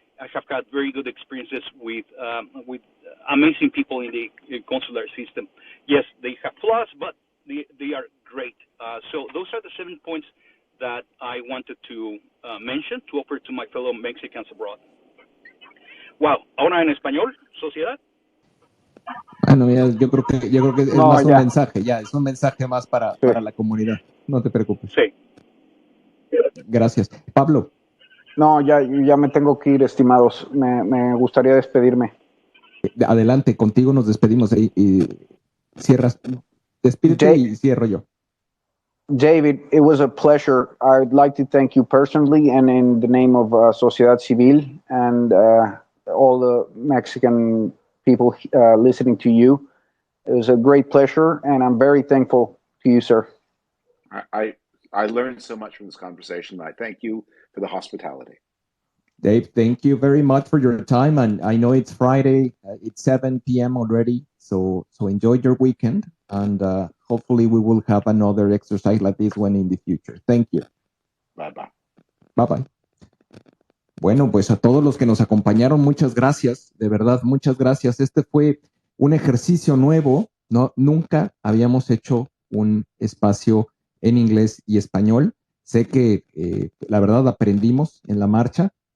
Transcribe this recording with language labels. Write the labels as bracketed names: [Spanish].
[English] I have had very good experiences with amazing people in the consular system. Yes, they have flaws, but they are great. So those are the 7 points that I wanted to mention, to offer to my fellow Mexicans abroad. [Spanish] Wow, ahora en español, sociedad. Bueno, yo creo que es más un mensaje, es un mensaje más para la comunidad. No te preocupes. Sí. Gracias. Pablo. No, ya me tengo que ir, estimados. Me gustaría despedirme. Adelante, contigo nos despedimos y cierras. Despídete y cierro yo. [English] David, it was a pleasure. I'd like to thank you personally and in the name of Sociedad Civil and all the Mexican people listening to you. It was a great pleasure, and I'm very thankful to you, sir. I learned so much from this conversation. I thank you for the hospitality. Dave, thank you very much for your time. And I know it's Friday, it's 7 p.m. already. So enjoy your weekend. And hopefully we will have another exercise like this one in the future. Thank you. Bye-bye. Bye-bye. [Spanish] Bueno, pues a todos los que nos acompañaron, muchas gracias. De verdad, muchas gracias. Este fue un ejercicio nuevo. Nunca habíamos hecho un espacio en inglés y español. Sé que la verdad aprendimos en la marcha.